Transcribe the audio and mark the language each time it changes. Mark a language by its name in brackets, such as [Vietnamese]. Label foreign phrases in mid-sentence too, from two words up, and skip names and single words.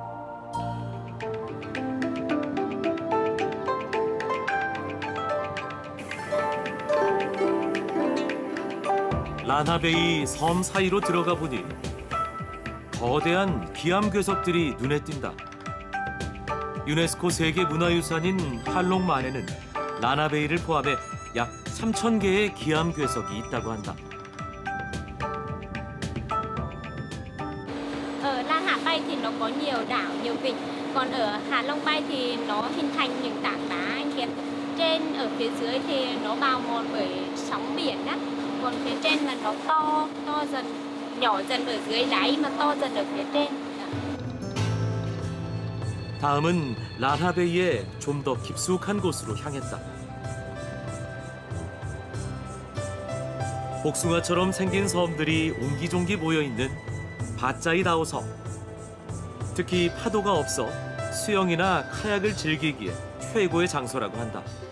[Korean] 란하베이 섬 사이로 들어가 보니 거대한 기암괴석들이 눈에 띈다. 유네스코 세계문화유산인 할롱만에는 란하베이를 포함해 약 3,000개의 기암괴석이 있다고 한다. [Vietnamese] Ở Lan Hạ Bay thì nó có nhiều đảo, nhiều vịnh. Còn ở Hạ Long Bay thì nó hình thành những tảng đá anh Kiệt. Trên ở phía dưới thì nó bào mòn bởi sóng biển á. Còn phía trên là nó to dần, nhỏ dần ở dưới đáy mà to dần ở phía trên. [Korean] 다음은 란하베이의 좀 더 깊숙한 곳으로 향했다. 복숭아처럼 생긴 섬들이 옹기종기 모여있는 바짜이다오 섬. 특히 파도가 없어 수영이나 카약을 즐기기에 최고의 장소라고 한다.